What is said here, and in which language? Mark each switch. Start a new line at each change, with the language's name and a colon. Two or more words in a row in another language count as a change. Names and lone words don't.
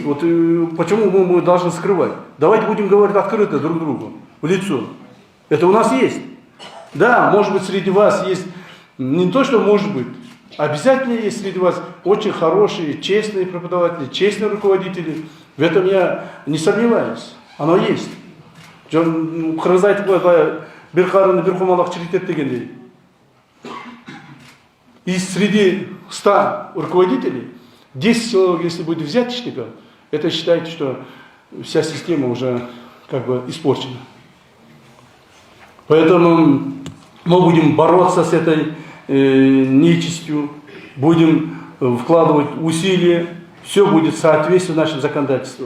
Russian: Вот почему мы должны скрывать? Давайте будем говорить открыто друг другу, в лицо. Это у нас есть. Да, может быть, среди вас есть, не то, что может быть, обязательно есть среди вас очень хорошие, честные преподаватели, честные руководители. В этом я не сомневаюсь. Оно есть.
Kazakh: Қырғыз айтып қойып,
Kyrgyz: бір қарыны бір құмалақ чиритет
Kazakh: дегендей.
Russian: И среди 100 руководителей 10 человек, если будет взяточников, это считайте, что вся система уже как бы испорчена. Поэтому мы будем бороться с этой нечистью, будем вкладывать усилия, все будет соответствовать нашему законодательству.